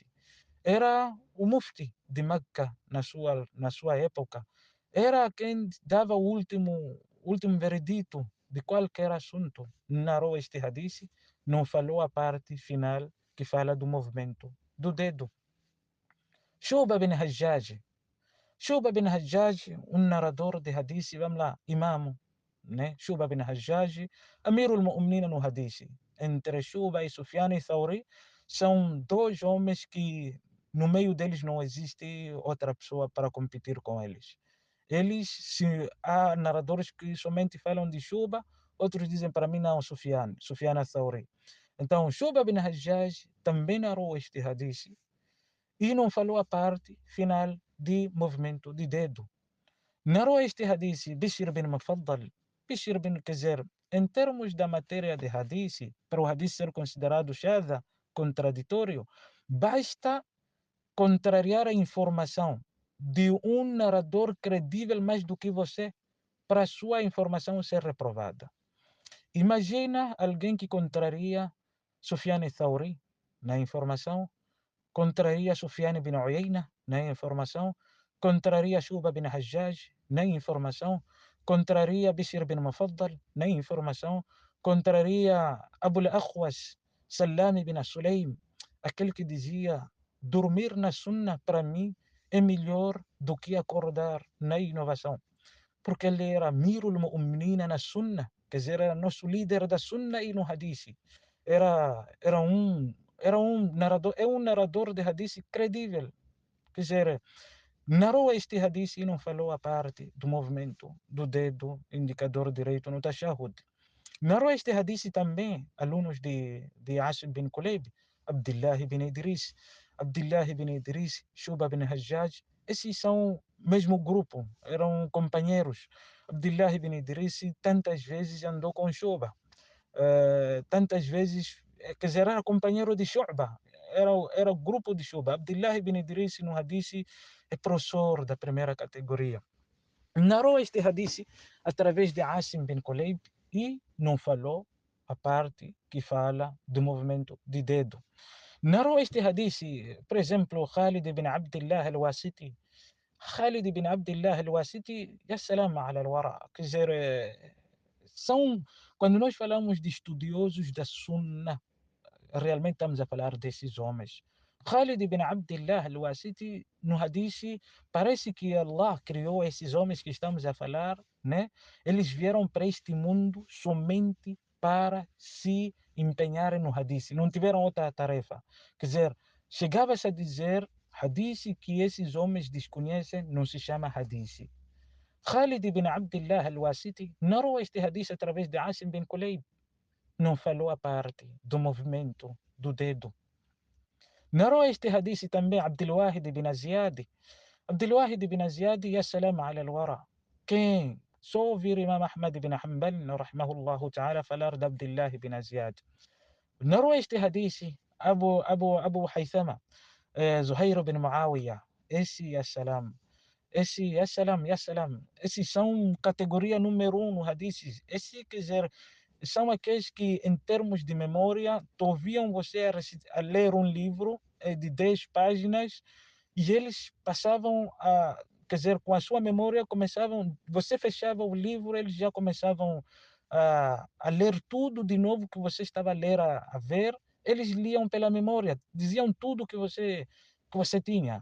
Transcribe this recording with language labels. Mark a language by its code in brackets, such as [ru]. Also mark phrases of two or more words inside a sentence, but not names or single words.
[pt] Era o mufti de Meca na sua época. Era quem dava o último veredito de qualquer assunto. Narrou este hadith, não falou a parte final que fala do movimento do dedo. Shuba bin Hajjaj. Shuba bin Hajjaj, um narrador de hadith, vamos lá, imamo, né? Shuba bin Hajjaj, [ar] أمير المؤمنين [pt] no hadith. Entre Shuba e Sufyan e Thawri, são dois homens que no meio deles não existe outra pessoa para competir com eles. Há narradores que somente falam de Shuba, outros dizem para mim não, Sufyan al-Thawri. Então, Shuba bin Hajjaj também narrou este hadith e não falou a parte final de movimento de dedo. Narrou este hadith Bishr bin Mufaddal. Bishr bin, quer dizer, em termos da matéria de hadith, para o hadith ser considerado shadha, contraditório, basta contrariar a informação de um narrador credível mais do que você para a sua informação ser reprovada. Imagina alguém que contraria Sufyan al-Thawri na informação, contraria Sufyan bin Uyayna na informação, contraria Shuba bin Hajjaj na informação, contraria Bishr bin Mufaddal na informação, contraria Abu al-Akhwas Salami bin Sulaim, aquele que dizia dormir na sunna para mim é melhor do que acordar na inovação, porque ele era [ar] أمير المؤمنين [pt] na sunna, quer dizer, era nosso líder da sunna e no hadith. Era um narrador, é um narrador de hadith credível. Quer dizer, narrou este hadith e não falou a parte do movimento do dedo indicador direito no tashahud. Narrou este hadith também alunos de Asim bin Kulayb, Abdullah bin Idris. Abdullah bin Idris, Shuba bin Hajjaj, esses são mesmo grupo, eram companheiros. Abdullah bin Idris tantas vezes andou com Shuba. Tantas vezes, quer dizer, era companheiro de Shu'ba, era o grupo de Shu'ba. Abdullah ibn Idris no hadith é professor da primeira categoria. Narrou este hadith através de Asim bin Kulayb e não falou a parte que fala do movimento de dedo. Narrou este hadith, por exemplo, Khalid ibn Abdullah al-Wasiti. Khalid ibn Abdullah al-Wasiti, [ar] يا سلام على الورى. [pt] Quer dizer, quando nós falamos de estudiosos da Sunna, realmente estamos a falar desses homens. Khalid ibn Abdullah al-Wasiti, no hadith, parece que Allah criou esses homens que estamos a falar, né? Eles vieram para este mundo somente para se empenharem no hadith, não tiveram outra tarefa. Quer dizer, chegava-se a dizer, hadith que esses homens desconhecem não se chama hadith. Khalid ibn Abdullah al-Wasiti narrou este hadith através de Asim bin Kulayb. Não falou a parte do movimento do dedo. Narrou este hadith também Abdul Wahid ibn Ziyad. Abdul Wahid ibn Ziyad, [ar] يا سلام على الورى. [pt] Quem só ouvir Imam Ahmad ibn Hanbal, [ar] رحمه الله تعالى, [pt] falar de Abdullah ibn Ziyad. Narrou este hadith Abu Haythama, Zuhair ibn Muawiyah. Esse, [ar] يا سلام. يا سلام، يا سلام. [pt] Esses são categoria número no hadith. Esse, quer dizer, são aqueles que, em termos de memória, ouviam você a ler um livro de 10 páginas e eles passavam a, quer dizer, com a sua memória começavam, você fechava o livro, eles já começavam a ler tudo de novo que você estava a ler, a ver, eles liam pela memória, diziam tudo que você tinha.